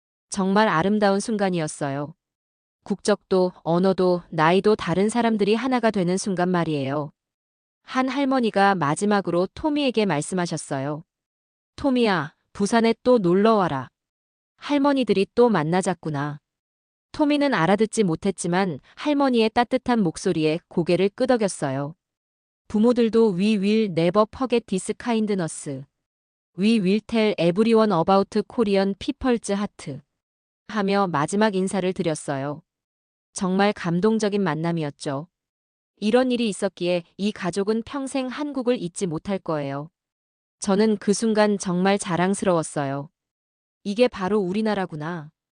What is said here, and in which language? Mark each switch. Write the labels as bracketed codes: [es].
[ko] 정말 아름다운 순간이었어요. 국적도, 언어도, 나이도 다른 사람들이 하나가 되는 순간 말이에요. 한 할머니가 마지막으로 토미에게 말씀하셨어요. 토미야, 부산에 또 놀러 와라. 할머니들이 또 만나자꾸나. 토미는 알아듣지 못했지만 할머니의 따뜻한 목소리에 고개를 끄덕였어요. 부모들도 [en] We will never forget this kindness. We will tell everyone about Korean people's heart. [ko] 하며 마지막 인사를 드렸어요. 정말 감동적인 만남이었죠. 이런 일이 있었기에 이 가족은 평생 한국을 잊지 못할 거예요. 저는 그 순간 정말 자랑스러웠어요. 이게 바로 우리나라구나.